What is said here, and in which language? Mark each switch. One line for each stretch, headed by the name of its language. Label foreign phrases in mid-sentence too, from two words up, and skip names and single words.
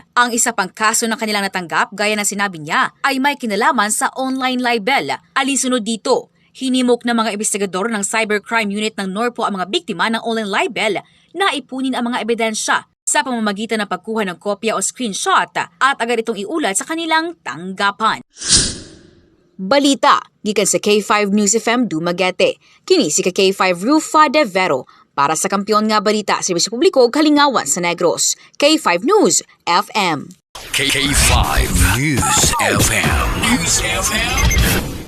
Filipino: Ang isa pang kaso na kanilang natanggap, gaya ng sinabi niya, ay may kinalaman sa
English: online libel.
Filipino: Alinsunod dito, hinimok ng mga investigador ng Cybercrime Unit ng NORPO ang mga biktima ng
English: online libel
Filipino: na ipunin ang mga ebidensya sa pamamagitan ng pagkuha ng kopya o screenshot at agad itong iulat sa kanilang tanggapan.
Cebuano: Balita, gikan sa K5 News FM Dumaguete. Kini si K5 Rufa De Vero para sa Kampiyon nga Balita sa Serbisyo Publiko ug Kalingawan sa Negros. K5 News FM. K5 News FM.